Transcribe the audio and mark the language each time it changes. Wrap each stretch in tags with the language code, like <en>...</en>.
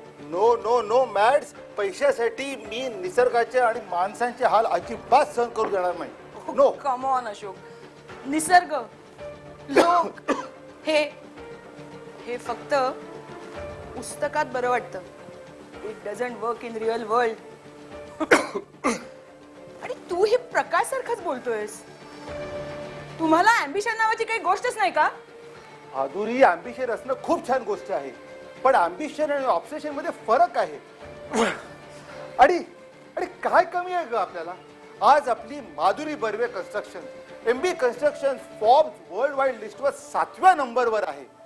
<en>no no no</en> <mr>मॅड्स, पैशासाठी मी निसर्गाचे आणि माणसांचे हाल अजिबात सहन करू देणार नाही.</mr> <en>No. Come on Ashok.</en> <mr>निसर्ग, लोक, हे फक्त पुस्तकात बरं वाटतं.</mr> <en>It doesn't work in real world.</en> <mr>आणि तू हे प्रकाश सारखाच बोलतोयस. तुम्हाला अँबिशन नावाची काही गोष्टच नाही का? माधुरी, अँबिशन असणं खूप छान गोष्ट आहे, पण अँबिशन आणि ऑब्सेशन मध्ये फरक आहे. आणि आणि काय कमी आहे ग आपल्याला? आज आपली Madhuri Barve construction, MB construction Forbes world wide लिस्टवर 7व्या नंबरवर आहे.</mr>